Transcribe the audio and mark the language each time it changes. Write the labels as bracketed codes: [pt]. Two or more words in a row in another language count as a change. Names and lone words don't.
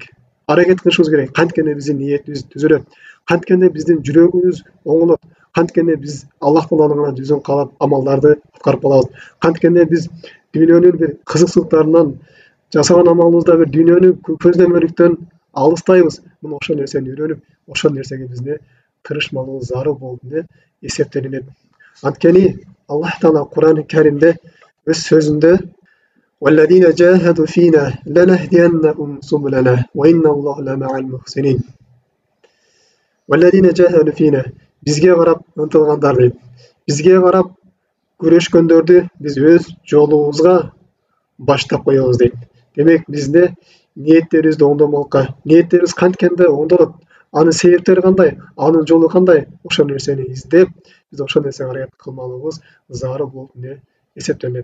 [ky] Аракет кылышыбыз керек. Канткенде биздин ниетибиз түзөлөт, канткенде биздин жүрөгүбүз оңолот, канткенде биз Аллах Тааланын жүзүн каалап амалдарды аткарып калабыз, канткенде биз дүйнөнүн бир кызыксыздыктарынан, жасаган амалыбызда бир дүйнөнү көздөмөлүктөн алыстайбыз. Мына ошол нерсени үйрөнүп, ошол нерсеге биз тырышмалыбыз зарыл болуп эсептелинет. Анткени Аллах Таала Кур'ан-ы Каримде өз сөзүндө [ar] "والذين جاهدوا فينا لنهدينهم سبلنا وإن الله لمع المحسنين." والذين جاهدوا فينا, [ky] бизге карап ынтылгандар дейт. Бизге карап күрөшкөндөрдү биз өз жолубузга баштап коебуз дейт. Демек бизде ниеттерибизди оңдомолукка, ниеттерибиз канткенде оңдолот, анын себептери кандай, анын жолу кандай, ошол нерсени издеп, биз ошол нерсеге аракет кылмалыбыз зарыл болуп эсептелет.